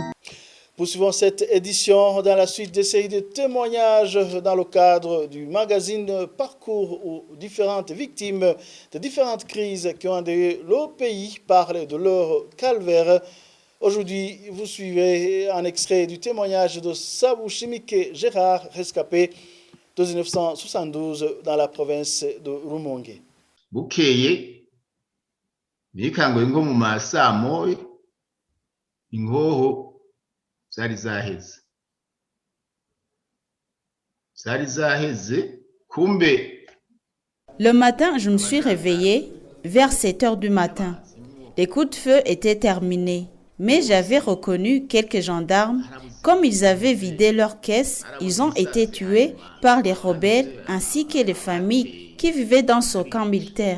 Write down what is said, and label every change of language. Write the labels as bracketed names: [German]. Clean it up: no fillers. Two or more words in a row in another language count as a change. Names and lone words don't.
[French] Poursuivons cette édition dans la suite des séries de témoignages dans le cadre du magazine Parcours où différentes victimes de différentes crises qui ont endeuillé le pays parlent de leur calvaire. Aujourd'hui, vous suivez un extrait du témoignage de Sabou Chimike Gérard, rescapé de 1972 dans la province de Rumonge. [Rundi] Bukeye nikangoye ngo mu masaa moya ingoho zari zaheze kumbe. [French] Le matin, je me suis réveillée vers 7 heures du matin. Les coups de feu étaient terminés, mais j'avais reconnu quelques gendarmes. Comme ils avaient vidé leurs caisses, ils ont été tués par les rebelles ainsi que les familles qui vivaient dans ce camp militaire.